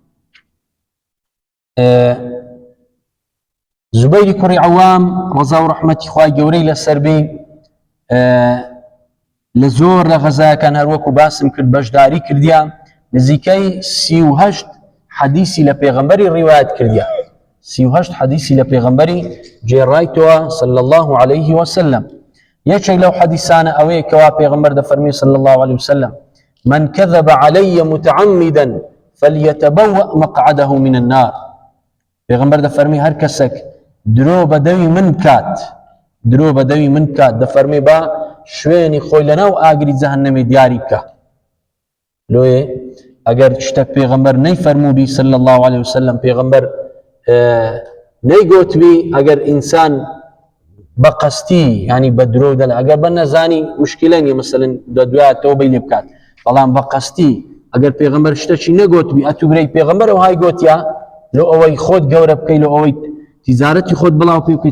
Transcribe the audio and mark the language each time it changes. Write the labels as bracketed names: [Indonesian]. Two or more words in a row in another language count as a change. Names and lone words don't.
[Central Kurdish] زوبەیری کوڕی عەوام ڕەزا و ڕەحمەتی خوای گەورەی لەسەر بێ لە زۆر لە غەزایەکان هەروەکو باسم کرد بەشداری کردیە، نزیکەی 38 حەدیسی لە پێغەمبەری ڕیوایەت کردیە، 38 حەدیسی لە پێغەمبەری جێڕایتەوە [Arabic] صلی الله عليه وسلم. [Central Kurdish] یەکێک لەو حەدیسانە ئەوەیە کەوا پێغەمبەر دەفەرمێ [Arabic] صلی الله عليه وسلم من كذب علي متعمدا فليتبوأ مقعده من النار. [Central Kurdish] پێغەمبەر دەفەرمێ هەر کەسێک درۆ بەدەوی من کات، درۆ بەدەوی من کات، دەفەرمێ با شوێنی خۆی لەناو ئاگری جەهەنەمێ دیاری بکە. لۆیە ئەگەر شتێک پێغەمبەر نەیفەرمووبی [Arabic] صلی الله عليه وسلم، [Central Kurdish] پێغەمبەر نەیگوتبی ئەگەر ئینسان بەقەستی ینی بە درۆ دەڵێ، ئەگەر بە نەزانی مشکلە نیە مەسەلەن دوایە تەوبەی لێ بکات، بەڵام بەقەستی ئەگەر پێغەمبەر شتێکی نەگوتبی ئەتوبرەی پێغەمبەر ئەوهای گوتیا لۆ ئەوەی خۆت گەورە بکەی، لۆ ئەوەی تیجارەتی خۆت بڵاو پێ بکەیت.